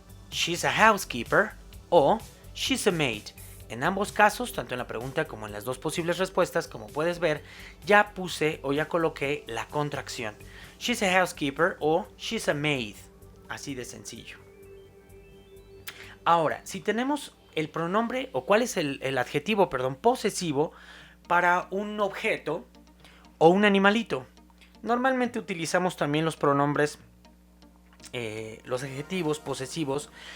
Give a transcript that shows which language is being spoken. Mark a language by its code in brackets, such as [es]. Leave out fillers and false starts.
[en] She's a housekeeper o she's a maid. [es] En ambos casos, tanto en la pregunta como en las dos posibles respuestas, como puedes ver, ya puse o ya coloqué la contracción. [en] She's a housekeeper o she's a maid. [es] Así de sencillo. Ahora, si tenemos el pronombre o cuál es el adjetivo, posesivo para un objeto o un animalito. Normalmente utilizamos también los pronombres, los adjetivos posesivos.